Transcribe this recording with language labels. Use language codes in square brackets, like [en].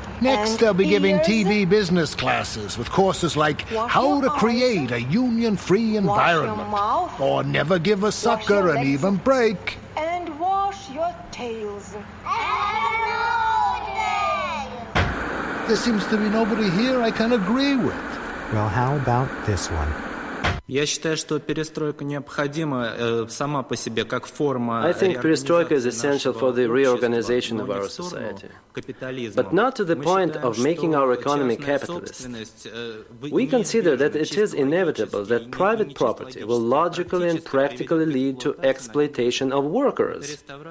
[en] Next, they'll be giving TV business classes with courses like How to Create a Union-Free Environment. Or Never Give a Sucker an Even Break. And wash your tails. And no tails! There seems to be nobody here I can agree with. Well, how about this one? [ru] Я считаю, что перестройка необходима сама по себе как форма. [en] I think perestroika is essential for the reorganization of our society, but not to the point of making our economy capitalist. We consider that it is inevitable that private property will logically and practically lead to exploitation of workers.